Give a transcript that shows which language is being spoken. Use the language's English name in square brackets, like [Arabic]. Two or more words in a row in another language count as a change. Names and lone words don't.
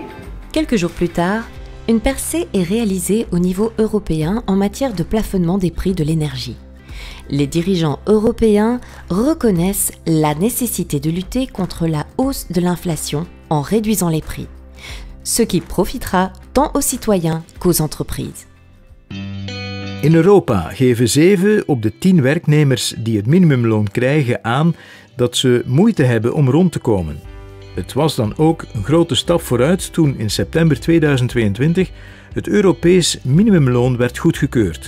[French] Quelques jours plus tard, une percée est réalisée au niveau européen en matière de plafonnement des prix de l'énergie. Les dirigeants européens reconnaissent la nécessité de lutter contre la hausse de l'inflation en réduisant les prix, ce qui profitera tant aux citoyens qu'aux entreprises. [Dutch] In Europa geven 7 op de 10 werknemers die het minimumloon krijgen aan dat ze moeite hebben om rond te komen. Het was dan ook een grote stap vooruit toen in september 2022 het Europees minimumloon werd goedgekeurd.